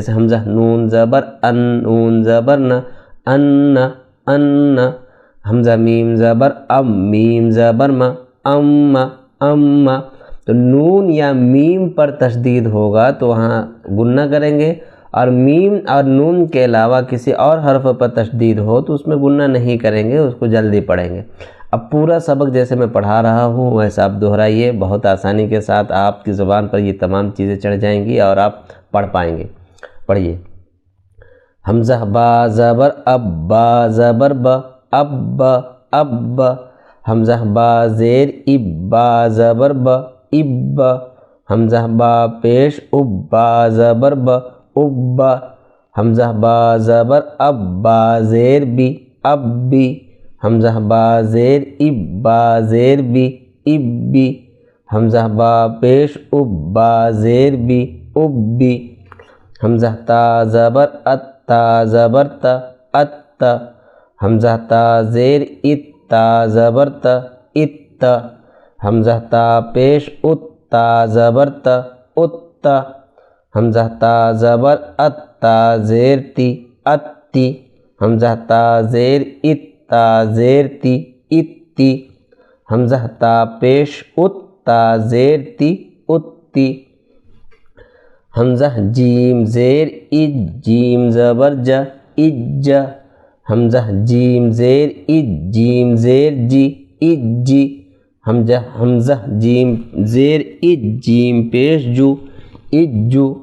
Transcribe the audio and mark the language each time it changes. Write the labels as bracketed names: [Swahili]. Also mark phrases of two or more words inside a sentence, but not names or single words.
[Urdu] جیسے حمزہ نون زبر ان، نون زبر نہ، ان ان، حمزہ میم زبر ام، میم زبر ما، ام ام، تو نون یا میم پر تشدید ہوگا تو وہاں گنہ کریں گے، اور میم اور نون کے علاوہ کسی اور حرف پر تشدید ہو تو اس میں گنہ نہیں کریں گے، اس کو جلدی پڑھیں گے۔ اب پورا سبق جیسے میں پڑھا رہا ہوں ویسا آپ دہرائیے، بہت آسانی کے ساتھ آپ کی زبان پر یہ تمام چیزیں چڑھ جائیں گی اور آپ پڑھ پائیں گے۔ پڑھیے، حمزہ با زبر اب، با زبر با اب با اب با، حمزہ با زیر اب، با زبر با اب با، حمزہ با پیش اب، با زبر با اب با، حمزہ با زبر اب، با زیر بی اب بی، حمزہ با زیر اب، با زیر بی اب بی، حمزہ با پیش اب، با زیر بی اب بی، حمزہ تا زبر ات، تا زبر تا ات تا، حمزہ تا زیر ات، تا زبر تا ات تا، حمزہ تا پیش ات، تا زبر تا ات تا، حمزہ تا زبر ات، تا زیر تی ات تی، حمزہ تا زیر ات، تا زیر تی ات تی، حمزہ تا پیش ات، تا زیر تی ات تی، حمزہ جیم زیر اج، جیم زبر جا اج جا، حمزہ جیم زیر اج، جیم زیر جی اج جی، حمزہ جیم زیر اج، جیم پیش جو اج جو،